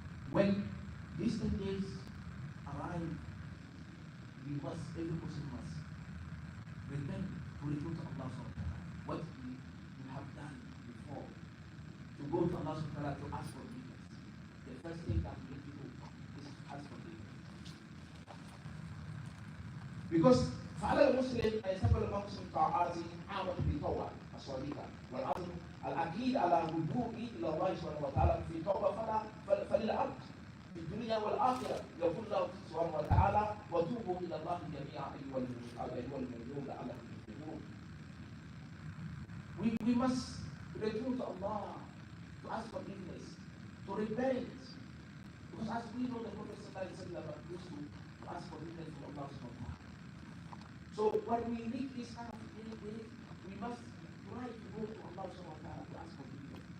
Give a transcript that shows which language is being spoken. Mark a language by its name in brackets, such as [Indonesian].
[English] When these 10 days arrive, every Muslim must repent to return to Allah subhanahu wa ta'ala. What we have done before, to go to Allah subhanahu wa ta'ala to ask for forgiveness. The first thing that we need to do is to ask for forgiveness. Because [Arabic] فعلى المسلم أن يستقبل المسلم طاعاته عامة بالتوبة الصالحة والعزم الأكيد على اللجوء إلى الله سبحانه وتعالى في توبة فللعبد في الدنيا والآخرة يقول الله سبحانه وتعالى وتوبوا إلى الله جميعا أيها المؤمنون لعلكم تفلحون. [English] We must return to Allah to ask forgiveness, to repent, because as we know the Prophet ﷺ used to ask forgiveness from Allah subhanahu wa ta'ala. So when we reach this kind of day, we must try to go to Allah subhanahu wa ta'ala to ask forgiveness.